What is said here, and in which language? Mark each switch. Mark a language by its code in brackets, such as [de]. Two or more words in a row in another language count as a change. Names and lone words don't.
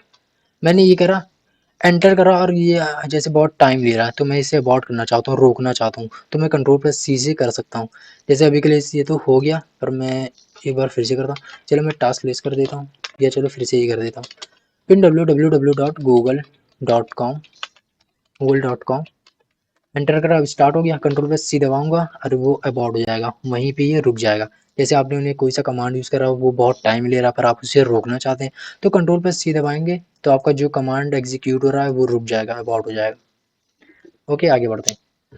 [hi] मैंने ये करा, एंटर करा, और ये जैसे बहुत टाइम ले रहा है तो मैं इसे अबॉर्ट करना चाहता हूँ, रोकना चाहता हूँ, तो मैं [en] control plus C [hi] से कर सकता हूँ। जैसे अभी के लिए ये तो हो गया, पर मैं एक बार फिर से करता हूँ। चलो मैं [en] task less [hi] कर देता हूँ, या चलो फिर से ये कर देता हूँ, पिन www.google.com, google.com एंटर करा, अब स्टार्ट हो गया। [en] control plus C [hi] दबाऊंगा और वो अबॉर्ट हो जाएगा, वहीं पे ये रुक जाएगा। जैसे आपने उन्हें कोई सा कमांड यूज़ करा, वो बहुत टाइम ले रहा पर आप उसे रोकना चाहते हैं, तो [en] control plus C [hi] दबाएंगे तो आपका जो कमांड एग्जीक्यूट हो रहा है वो रुक जाएगा, अबॉर्ट हो जाएगा। ओके, आगे बढ़ते हैं।